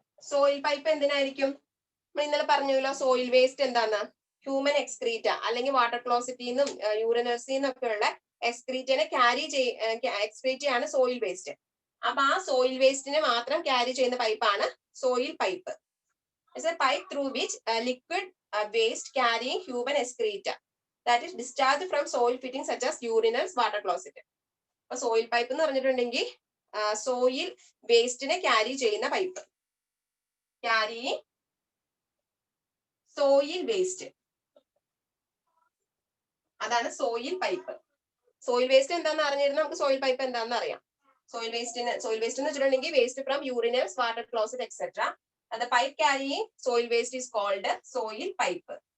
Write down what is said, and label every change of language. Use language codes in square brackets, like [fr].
[ml] Soil pipe എന്തിനായിരിക്കും? നമ്മൾ ഇന്നലെ പറഞ്ഞല്ലോ സോയിൽ വേസ്റ്റ് എന്താന്ന്, ഹ്യൂമൻ എക്സ്ക്രീറ്റ അല്ലെങ്കിൽ വാട്ടർ ക്ലോസിറ്റിന്നും യൂറിനേഴ്സിന്നും ഒക്കെ ഉള്ള എക്സ്ക്രീറ്റിനെ എക്സ്ക്രീറ്റിയാണ് സോയിൽ വേസ്റ്റ്. അപ്പൊ ആ സോയിൽ വേസ്റ്റിനെ മാത്രം ക്യാരി ചെയ്യുന്ന പൈപ്പാണ് soil pipe. [en] Pipe through which liquid waste carrying human excreta that is discharged from soil fittings such as urinals, water closet. [ml] അപ്പൊ സോയിൽ പൈപ്പ് എന്ന് പറഞ്ഞിട്ടുണ്ടെങ്കിൽ സോയിൽ വേസ്റ്റിനെ ക്യാരി ചെയ്യുന്ന പൈപ്പ്, ക്യാരി സോയിൽ വേസ്റ്റ്, അതാണ് soil pipe. Soil waste എന്താണെന്ന് അറിഞ്ഞിരുന്ന നമുക്ക് soil pipe എന്താണെന്ന് അറിയാം. Soil waste എന്ന് വെച്ചിട്ടുണ്ടെങ്കിൽ [en] Waste from urinals, water closet etcetera. The pipe carrying soil waste is called soil pipe.